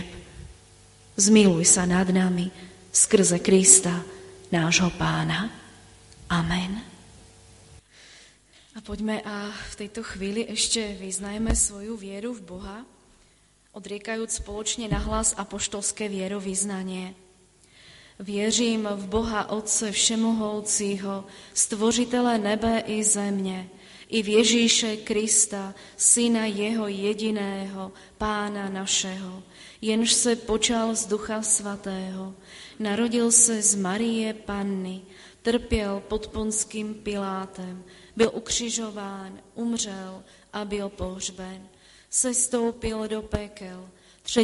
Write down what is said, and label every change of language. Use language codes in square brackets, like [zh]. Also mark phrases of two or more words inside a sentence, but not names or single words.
[sk] Zmiluj sa nad nami skrze Krista, nášho Pána. Amen. A poďme a v tejto chvíli ešte vyznajme svoju vieru v Boha, odriekajúc spoločne nahlas apoštolské vierovyznanie. [cs] Vieřím v Boha Otce Všemohoucího, Stvořitele nebe i země, i v Ježíše Krista, Syna Jeho jediného, Pána našeho, jenž se počal z Ducha Svatého, narodil se z Marie Panny, trpěl pod Ponským Pilátem, byl ukřižován, umřel a byl pohřben, sestoupil do pekel, 3.